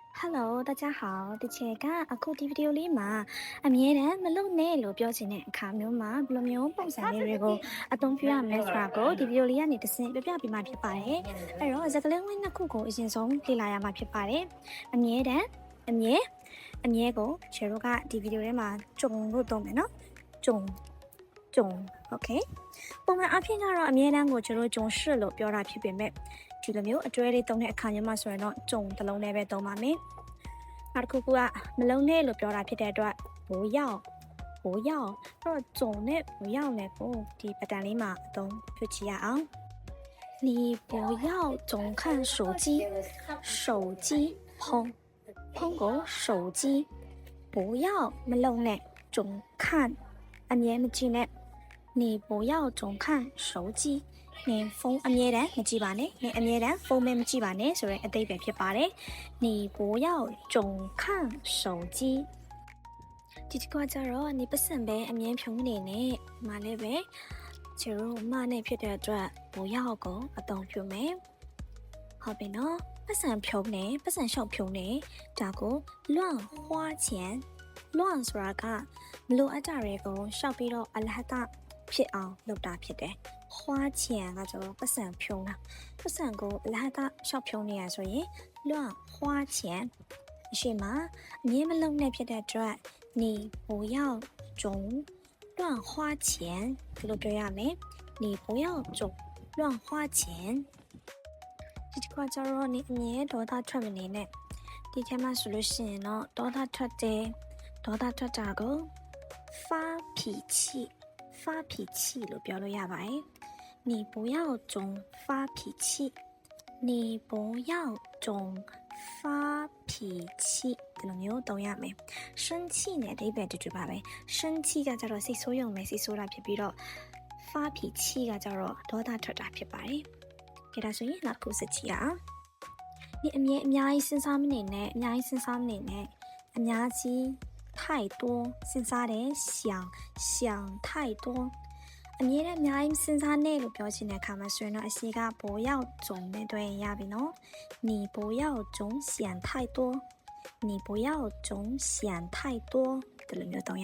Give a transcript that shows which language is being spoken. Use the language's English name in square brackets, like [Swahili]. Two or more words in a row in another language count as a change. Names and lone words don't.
[Chinese] Hello，大家好。 [Burmese] ဒီချက်ကအခုဒီဗီဒီယိုလေးမှာအမြဲတမ်းမလုံနဲ့လို့ပြောချင်တဲ့အခါမျိုးမှာဘယ်လိုမျိုးပုံစံလေးတွေကိုအသုံးပြုရမလဲဆိုတာကိုဒီဗီဒီယိုလေးကနေတစ် ဆင့်ပြပြပေးမှာဖြစ်ပါတယ်။အဲ့တော့စကားလုံးဝင်းနှစ်ခုကိုအရင်ဆုံးလေ့လာရမှာဖြစ်ပါတယ်။အမြဲတမ်းအမြဲကို ချေတို့ကဒီဗီဒီယိုထဲမှာဂျုံလို့သုံးမယ်နော်။ဂျုံ okay ပုံမှန်အဖြစ်ကတော့အမြဲတမ်းကိုကျွန်တော်ဂျုံရှစ်လို့ပြောတာဖြစ်ပေမဲ့ဒီလိုမျိုးအတွဲလေးသုံးတဲ့အခါမျိုးမှာဆိုရင်တော့ဂျုံတစ်လုံးနဲ့ပဲသုံးပါမယ်နောက်တစ်ခုကမလုံးနဲ့လို့ပြောတာဖြစ်တဲ့အတွက်ဘိုးရောက်တော့ဂျုံနဲ့ဘိုးရောက်နဲ့ကိုဒီပတန်လေးမှာအသုံးပြုချရအောင် [Chinese] 你不要总看手机碰过手机不要 [Burmese] မလုံးနဲ့ [Chinese] 总看 [Burmese] အမြဲမကြည့်နဲ့ [Chinese] 你不要总看手机你 [Burmese] ဖုန်းအမြဲတမ်းမကြည့်ပါနဲ့你အမြဲတမ်းဖုန်းမကြည့်ပါနဲ့ဆိုတဲ့အဓိပ္ပာယ်ဖြစ်ပါတယ် [Chinese] 你不要总看手机 [Burmese] ဒီတစ်ခါကျတော့你ပတ်စံပဲအမြဲဖြုံးနေနဲ့မလည်းပဲ ကျတော့မနဲ့ဖြစ်တဲ့အတွက်不要ကိုအသုံးပြုမယ်ဟုတ်ပြီနော်ပတ်စံဖြုံးနေပတ်စံရှောက်ဖြုံးနေဒါကို [Chinese] 乱花钱乱 [Burmese] ဆိုတာကမလိုအပ်တာတွေကိုရှောက်ပြီးတော့အလဟတဖြစ်အောင်လုပ်တာဖြစ်တယ်။ 花钱ကကျတော့ပတ်စံဖြုံးတာပတ်စံကိုအလဟတရှောက်ဖြုံးနေရဆိုရင် [Chinese] 乱花钱 [Burmese] အရှိမအမြဲမလုံးနဲ့ဖြစ်တဲ့အတွက် [Chinese] 你不要总乱花钱 [Burmese] ဘယ်လို ပြောရမလဲ [Chinese] 你不要总乱花钱 [Burmese] ဒီတစ်ခါကျတော့你အမြဲဒေါသထွက်မနေနဲ့ဒီထဲမှာဆိုလို့ရှိရင်တော့ ဒေါသထွက်တယ်ဒေါသထွက်တာကို发脾气လို့ပြောလို့ရပါတယ် [Chinese] 你不要总发脾气你不要总发脾气 [Burmese] ဒီလိုမျိုးသုံးရမယ်生气နဲ့အဓိပ္ပာယ်တူတူပါပဲ生气ကကြတော့စိတ်ဆိုးရုံပဲစိတ်ဆိုးတာဖြစ်ပြီးတော့发脾气ကကြတော့ဒေါသထွက်တာဖြစ်ပါတယ်ကြည့်ဒါဆိုရင်နောက်ခုစကြည့်အောင်你အများကြီးစဉ်းစားမနေနဲ့အများ ကြီး太多စဉ်းစားတယ် [Chinese] 想太多 [Burmese] အမြဲတမ်းအများကြီးစဉ်းစားနေလို့ပြောချင်တဲ့အခါမှာဆိုရင်တော့အစီက [Chinese] 不要总 [Burmese] နဲ့တွေ့ရင်ရပြီနော် [Chinese] 你不要总想太多你不要总想太多 [Burmese] ဒီလိုမျိုးသုံးရ